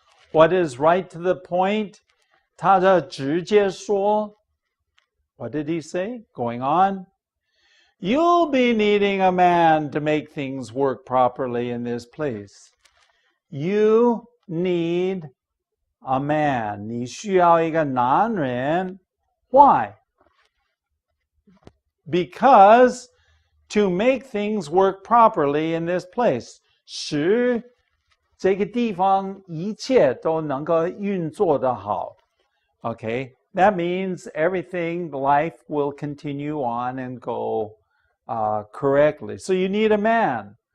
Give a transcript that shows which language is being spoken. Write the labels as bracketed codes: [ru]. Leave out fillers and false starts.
[en] What is right to the point? [zh] 他的直接说 [en] What did he say? Going on. You'll be needing a man to make things work properly in this place. You need a man. [zh] 你需要一个男人 [en] Why? Because to make things work properly in this place. [zh] 使这个地方一切都能够运作得好 [en] Okay, that means everything, life will continue on and go correctly. So you need a man.